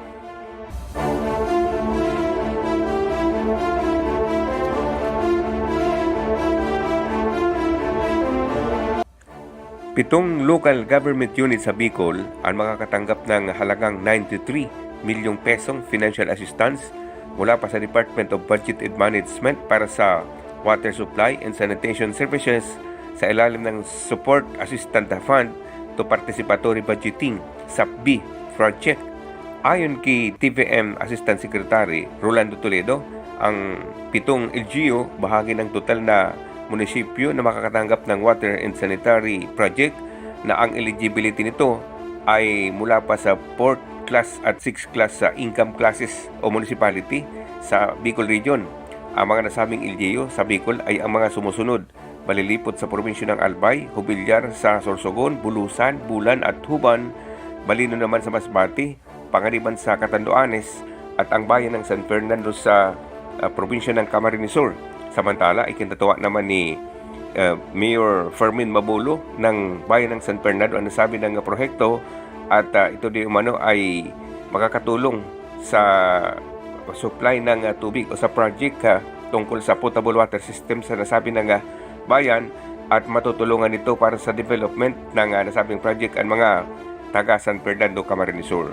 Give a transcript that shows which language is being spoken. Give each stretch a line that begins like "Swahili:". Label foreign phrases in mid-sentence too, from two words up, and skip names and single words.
Filipino: Pitong local government units sa Bicol ang makakatanggap ng halagang 93 milyong pesong
English: financial assistance
Filipino: mula pa sa Department of Budget and Management para sa
English: water supply and sanitation services
Filipino: sa ilalim ng Support Assistance Fund to Participatory Budgeting SAPB project. Ayon kay TVM Assistant Secretary Rolando Toledo, ang pitong LGU bahagi ng total na munisipyo na makakatanggap ng
English: water and sanitary project
Filipino: na ang eligibility nito ay mula pa sa 4th class at 6th class sa
English: income classes
Filipino: o municipality sa Bicol Region. Ang mga nasabing LGU sa Bicol ay ang mga sumusunod: malilipot sa probinsya ng Albay, Hubilyar sa Sorsogon, Bulusan, Bulan at Huban, Balino naman sa Masbate, Pangaliban sa Catanduanes at ang bayan ng San Fernando sa probinsya ng Camarines Sur. Samantala, ikinatawa naman ni Mayor Fermin Mabulo ng bayan ng San Fernando ang nasabi ng proyekto at ito di umano ay makakatulong sa supply ng tubig o sa project tungkol sa
English: potable water system
Filipino: sa nasabi ng bayan at matutulungan ito para sa development ng nasabing project ang mga taga San Fernando, Camarines Sur.